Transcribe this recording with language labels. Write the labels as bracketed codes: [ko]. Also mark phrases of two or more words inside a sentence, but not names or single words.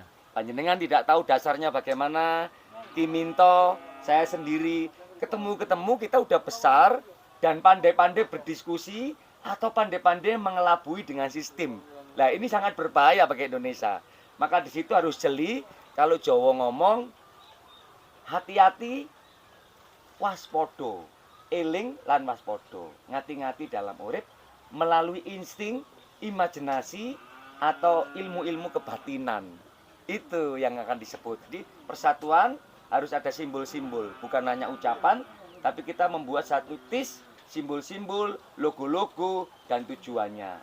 [id] Panjenengan tidak tahu dasarnya bagaimana, Kiminto, saya sendiri ketemu kita udah besar dan pandai-pandai berdiskusi atau pandai-pandai mengelabui dengan sistem. Nah ini sangat berbahaya bagi Indonesia. Maka di situ harus jeli. Kalau Jawa ngomong hati-hati, [jv] waspodo, eling lan waspodo, [id] ngati-ngati dalam urip melalui insting, imajinasi atau ilmu-ilmu kebatinan. Itu yang akan disebut. Jadi persatuan harus ada simbol-simbol, bukan hanya ucapan, tapi kita membuat satu tis, simbol-simbol, logo-logo, dan tujuannya.